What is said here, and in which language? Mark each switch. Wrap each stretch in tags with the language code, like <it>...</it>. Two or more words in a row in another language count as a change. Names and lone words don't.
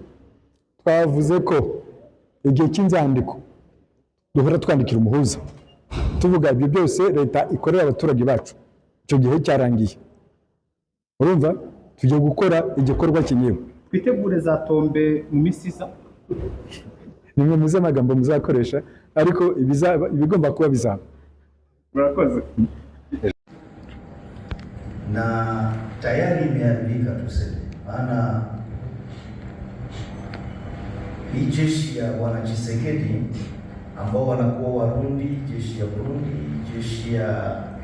<rw>Twavuze ko igihe cy'inzandiko duhora twandikira umuhuza tuvuga ibyo byose leta ikorera abaturage bacu. Icyo gihe cyarangiye, urumva tugiye gukora igikorwa kinyewe. Twitegure za tombe mu minsi isa. Nimwe muze amagambo muzakoresha, ariko ibigomba kuba bizaba. Murakoze.</rw> <sw>Na tayari imeharibika tuseme, maana hii jeshi ya Bwana Tshisekedi ambao wanakuwa Warundi, jeshi ya Burundi, jeshi ya</sw>